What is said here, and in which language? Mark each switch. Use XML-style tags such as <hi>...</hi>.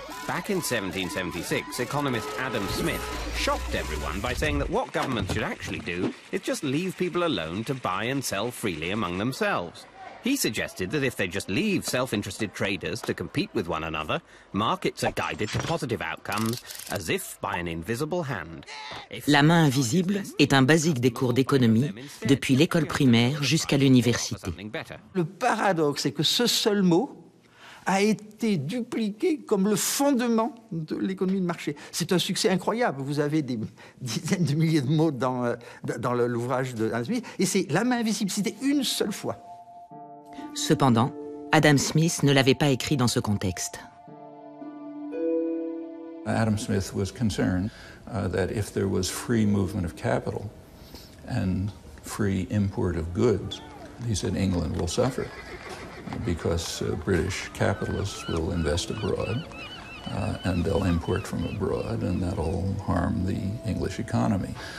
<en>Back in 1776, economist Adam Smith shocked everyone by saying that what governments should actually do is just leave people alone to buy and sell freely among themselves. He suggested that if they just leave self-interested traders to compete with one another, markets are guided to positive outcomes as if by an invisible hand.</en> <fr>La main invisible est un basique des cours d'économie depuis l'école primaire jusqu'à l'université. Le paradoxe est que ce seul mot a été dupliqué comme le fondement de l'économie de marché. C'est un succès incroyable. Vous avez des dizaines de milliers de mots dans l'ouvrage de Adam Smith, et c'est la main invisible, c'était une seule fois. Cependant, Adam Smith ne l'avait pas écrit dans ce contexte.</fr> <en>Adam Smith was concerned that if there was free movement of capital and free import of goods, he said England will suffer because British capitalists will invest abroad and they'll import from abroad, and that'll harm the English economy.</en>